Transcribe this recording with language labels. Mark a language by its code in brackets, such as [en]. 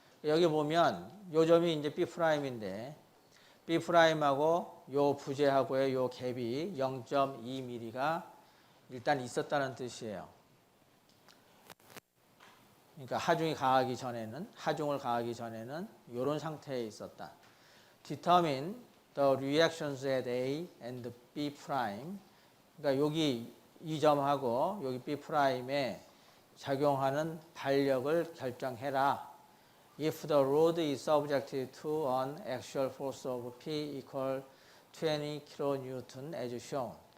[ko] 여기 보면 요 점이 이제 B 프라임인데, B 프라임하고 요 부재하고의 요 갭이 0.2mm가 일단 있었다는 뜻이에요. 그러니까 하중을 가하기 전에는 이런 상태에 있었다. [en] Determine the reactions at A and B prime. [ko] 그러니까 여기 이 점하고 여기 B 프라임에 작용하는 발력을 결정해라. [en] If the rod is subjected to an actual force of P equal 20 kN as shown.